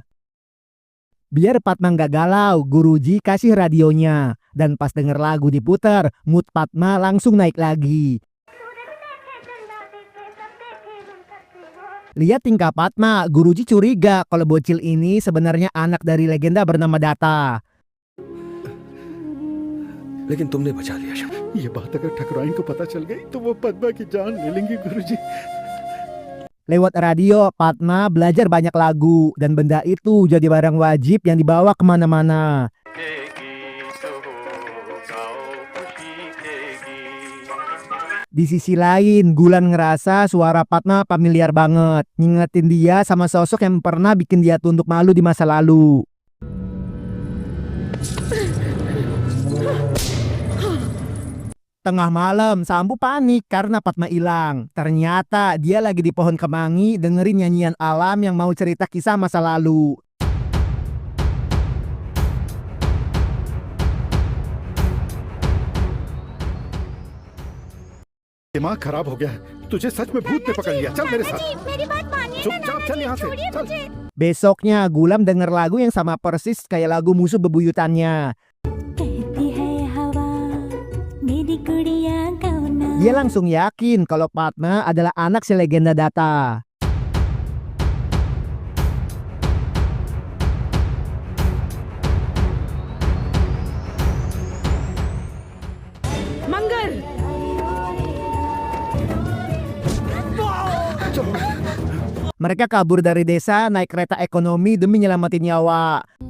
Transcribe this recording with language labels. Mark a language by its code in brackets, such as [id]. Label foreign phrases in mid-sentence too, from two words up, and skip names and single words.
[id] Biar Padma nggak galau, Guruji kasih radionya. Dan pas denger lagu diputar, mood Padma langsung naik lagi. Lihat tingkah Padma, Guruji curiga kalau bocil ini sebenarnya anak dari legenda bernama Data. [hi] लेकिन तुमने बचा लिया शब्द. ये बात अगर ठकुराइन को पता चल गई तो वो पद्मा की जान ले लेंगी गुरुजी। [id] Lewat radio, Padma belajar banyak lagu dan benda itu jadi barang wajib yang dibawa kemana-mana. Di sisi lain, Gulan ngerasa suara Padma familiar banget, ngingetin dia sama sosok yang pernah bikin dia tunduk malu di masa lalu. Tengah malam, Sambu panik karena Padma hilang. Ternyata dia lagi di pohon kemangi dengerin nyanyian alam yang mau cerita kisah masa lalu. [hi] दिमाग खराब हो गया है। तुझे सच में भूत ने पकड़ लिया। चल मेरे साथ। मेरी बात मानिए चुपचाप चल यहाँ से। चल। [id] Besoknya, Gulam denger lagu yang sama persis kayak lagu musuh bebuyutannya. [hi] कहती है हवा मेरी गुड़िया गाना. [id] Dia langsung yakin kalau Padma adalah anak si legenda Data. [hi] मंगल [id] Mereka kabur dari desa naik kereta ekonomi demi nyelamatin nyawa.